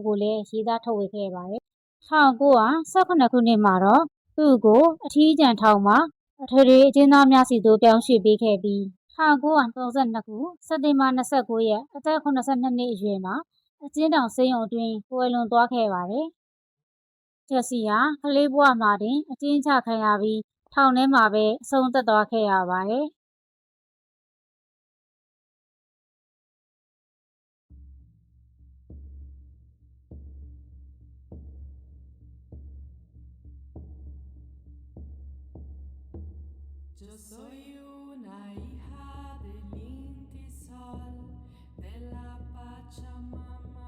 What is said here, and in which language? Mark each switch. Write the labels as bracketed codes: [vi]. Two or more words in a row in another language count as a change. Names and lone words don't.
[my] ကိုလည်းရေးသားထုတ်ဝေခဲ့ပါတယ်။1918ခုနှစ်မှာတော့သူ့ကိုအထီးကျန်ထောင်မှာအထွေထွေအကျဉ်းသားများစီသို့ပြောင်းရွှေ့ပေးခဲ့ပြီး1932ခုစက်တင်ဘာ29ရက်အသက်82နှစ်အရွယ်မှာအကျဉ်းထောင်ဆေးရုံအတွင်းကွယ်လွန်သွားခဲ့ပါတယ်။ဂျက်စီဟာကလေးဘဝမှာတင်အကျဉ်းချခံရပြီးထောင်ထဲမှာပဲအဆုံးသက်သွားခဲ့ရပါတယ်။ [es] Yo soy una hija del Inti Sol, de la Pachamama.